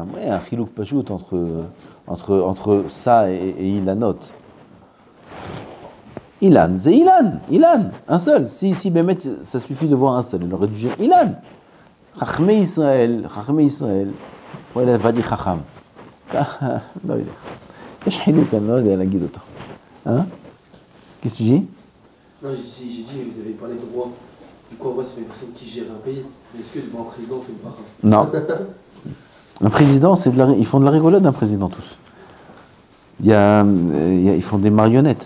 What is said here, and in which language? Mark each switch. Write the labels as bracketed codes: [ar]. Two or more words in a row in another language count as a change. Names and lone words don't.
[fr] Ouais, un [he] חילוק פשוט [fr] entre ça et Ilanot. Ilan, c'est Ilan, un seul. Si Bémet, ça suffit de voir un seul, il aurait dû dire Ilan. [he] חכמי ישראל. [fr] Ouais, il n'a pas dit Chacham. Non, il est. [he] יש חילוק, אני לא יודע להגיד אותו. [fr] Qu'est-ce que tu dis? Non, j'ai dit, vous avez parlé de roi. Du coup, en vrai, c'est une personne qui gère un pays. Est-ce que devant un président, on fait une bracha? Non. Un président, ils font de la rigolade, un président, tous. Ils font des marionnettes.